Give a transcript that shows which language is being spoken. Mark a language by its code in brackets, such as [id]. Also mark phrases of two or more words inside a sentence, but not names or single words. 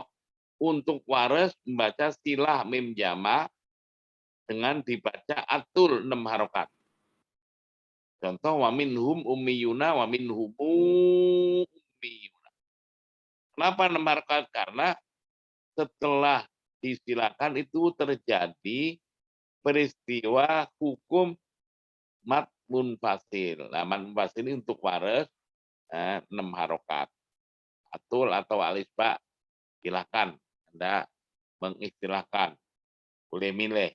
[id] Untuk waras membaca silah mim jamak dengan dibaca atul 6 harokat. [ar] Contoh ومنهم أميون ومنهم أميون. [id] Kenapa 6 harokat? Karena setelah disilakan itu terjadi peristiwa hukum [ar] مد منفصل. [id] Nah, [ar] مد منفصل [id] ini untuk waras 6 harokat. Atul atau alisba, silahkan Anda mengistilahkan, boleh milih.